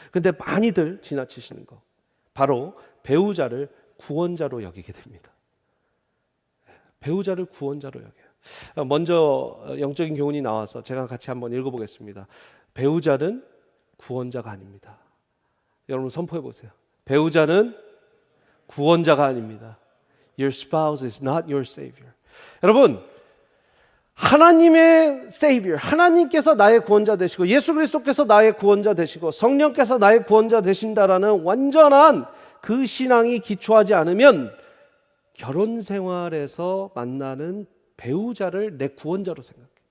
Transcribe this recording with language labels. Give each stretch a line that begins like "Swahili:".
Korean: 근데 많이들 지나치시는 거. 바로 배우자를 구원자로 여기게 됩니다. 배우자를 구원자로 여겨요. 먼저 영적인 교훈이 나와서 제가 같이 한번 읽어보겠습니다. 배우자는 구원자가 아닙니다. 여러분 선포해 보세요. 배우자는 구원자가 아닙니다.
English: Your spouse is not your savior.
Korean: 여러분, 하나님의 savior, 하나님께서 나의 구원자 되시고 예수 그리스도께서 나의 구원자 되시고 성령께서 나의 구원자 되신다라는 완전한 그 신앙이 기초하지 않으면 결혼 생활에서 만나는 배우자를 내 구원자로 생각해.